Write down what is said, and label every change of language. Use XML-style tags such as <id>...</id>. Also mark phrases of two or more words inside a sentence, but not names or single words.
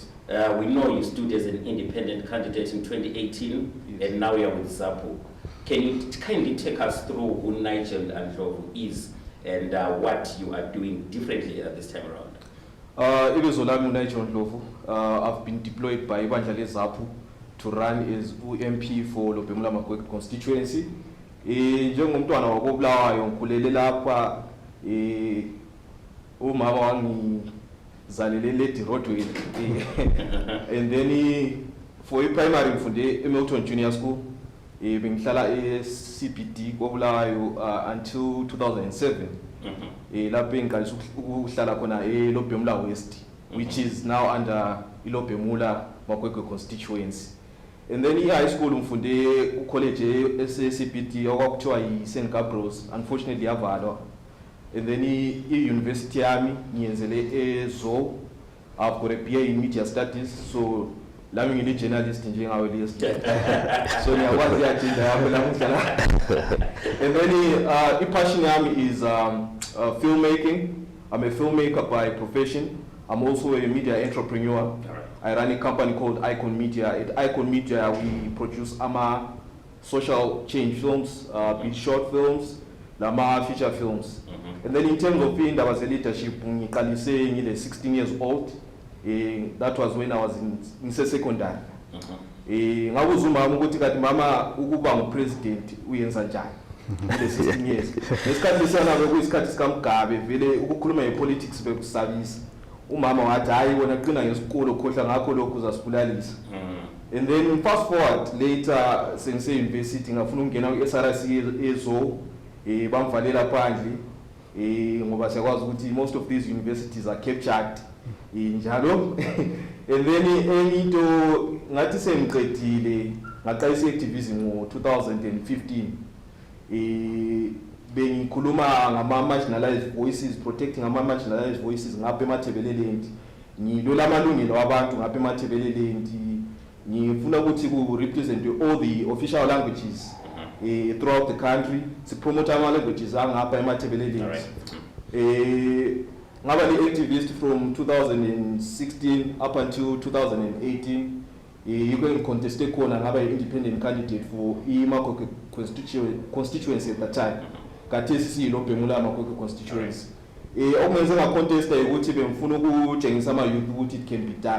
<en>We know you stood as an independent candidate in 2018, Yes. and now you're with Zapu. Can you kindly take us through who Nigel Ndlovu is and what you are doing differently at this time around?</en> <nd>Ibizo lami Nigel Ndlovu.</nd> <en>I've been deployed by</en> <nd>ibandla leZapu</nd> <en>to run as MP for Lobhemula Makwekwe constituency.</en> <nd>Njengomntwana wakobulawayo ngikhulele lapha, umama wangizalele Lady Rodway.</nd> <en>And then for primary ngifunde eMilton Junior School.</en> <nd>Bengihlala eCBD kobulawayo until 2007. Lapho engiqalisa ukuhlala khona eLobhemula West,</nd> <en>which is now under</en> <nd>iLobhemula Makwekwe constituency.</nd> <en>And then high school</en> <nd>ngifunde college eCBD okwakuthiwa yiSt Gabriel's, unfortunately yavalwa.</nd> <en>And then university</en> <nd>yami ngiyenzele eZo.</nd> <en>I've got a BA in media studies, so</en> <nd>lami ngile</nd> <en>journalist</en> <nd>njengawe lesi. So ngiyakwazi agenda yami lamuhla.</nd> <en>And then passion yami is filmmaking. I'm a filmmaker by profession. I'm also a media entrepreneur. I run a company called Icon Media. At Icon Media, we produce social change films, big short films, feature films. And then in terms of being, that was a leadership, I 16 years old. That was when I was in secondary.</en> <nd>Ngakuzuma ukuthi kathi mama ukuba ngupresident uyenza njani.</nd> <en>16 years.</en> <nd>Esikhathi sana bekuyisikhathi sikaMgabe vele ukukhuluma ngepolitics bekusabisa. Umama wathi hayi wona qina ngesikolo khohla ngakho lokhu uzasibulalisa.</nd> <en>And then fast forward later sense university</en> <nd>ngafuna ukungena ku-SRC eZo bamvalela phandle ngoba siyakwazi ukuthi</nd> <en>most of these universities are captured njalo. And then into</en> <nd>ngathi sengiqedile ngaqalisa activism ngo-2015. Bengikhuluma ngama-marginalized voices,</nd> <en>protecting ama-marginalized voices</en> <nd>ngapha eMathebeleland. Ngilola amalungelo wabantu ngapha eMathebeleland. Ngifuna ukuthi ku-</nd> <en>represent all the official languages throughout the country.</en> <nd>Sipromote ama-languages angapha eMathebeleland. Ngaba li-activist</nd> <en>from 2016 up until 2018. You can contest</en> <nd>khona ngaba</nd> <en>independent candidate for iMakwekwe constituency at that time.</en> <nd>Kathesi Lobhemula Makwekwe constituency. Okumenze ngacontesta ukuthi bengifuna ukutshengisa ama youth ukuthi</nd> <en>it can be done.</en>